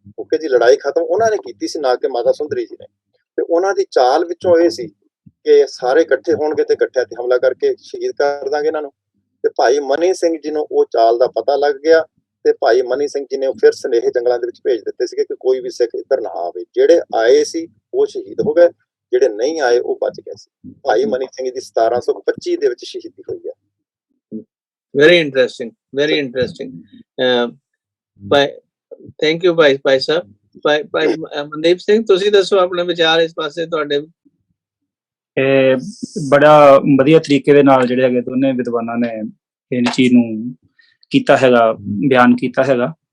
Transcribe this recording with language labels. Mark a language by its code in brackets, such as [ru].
[pa] Okay ਜੀ, ਲੜਾਈ ਖਤਮ ਉਹਨਾਂ ਨੇ ਕੀਤੀ ਸੀ, ਨਾ ਕਿ ਮਾਤਾ ਸੁੰਦਰੀ ਜੀ ਨੇ। ਤੇ ਉਹਨਾਂ ਦੀ ਚਾਲ ਵਿੱਚੋਂ ਇਹ ਸੀ ਕਿ ਸਾਰੇ ਇਕੱਠੇ ਹੋਣਗੇ ਤੇ ਇਕੱਠਿਆਂ ਤੇ ਹਮਲਾ ਕਰਕੇ ਸ਼ਹੀਦ ਕਰ ਦਾਂਗੇ ਇਹਨਾਂ ਨੂੰ। ਤੇ ਭਾਈ ਮਨੀ ਸਿੰਘ ਜੀ ਨੂੰ ਉਹ ਚਾਲ ਦਾ ਪਤਾ ਲੱਗ ਗਿਆ ਤੇ ਭਾਈ ਮਨੀ ਸਿੰਘ ਜੀ ਨੇ ਫਿਰ ਸੁਨੇਹੇ ਜੰਗਲਾਂ ਦੇ ਵਿੱਚ ਭੇਜ ਦਿੱਤੇ ਸੀਗੇ ਕਿ ਕੋਈ ਵੀ ਸਿੱਖ ਇੱਧਰ ਨਾ ਆਵੇ। ਜਿਹੜੇ ਆਏ ਸੀ ਉਹ ਸ਼ਹੀਦ ਹੋ ਗਏ, ਜਿਹੜੇ ਨਹੀਂ ਆਏ ਉਹ ਬਚ ਗਏ ਸੀ। ਭਾਈ ਮਨੀ ਸਿੰਘ ਦੀ 1725 ਦੇ ਵਿੱਚ ਸ਼ਹੀਦੀ ਹੋਈ ਹੈ। [en] Very interesting, very interesting. Thank you [pa] Bhai Sahib. ਭਾਈ ਮਨਦੀਪ ਸਿੰਘ, ਤੁਸੀਂ ਦੱਸੋ ਆਪਣੇ ਵਿਚਾਰ ਇਸ ਪਾਸੇ ਤੁਹਾਡੇ। ਬੜਾ ਵਧੀਆ ਤਰੀਕੇ ਦੇ ਨਾਲ ਜਿਹੜੇ ਹੈਗੇ ਦੋਨੇ ਵਿਦਵਾਨਾਂ ਨੇ ਇਹ ਚੀਜ਼ ਨੂੰ ਕੀਤਾ ਹੈਗਾ, ਬਿਆਨ ਕੀਤਾ ਹੈਗਾ।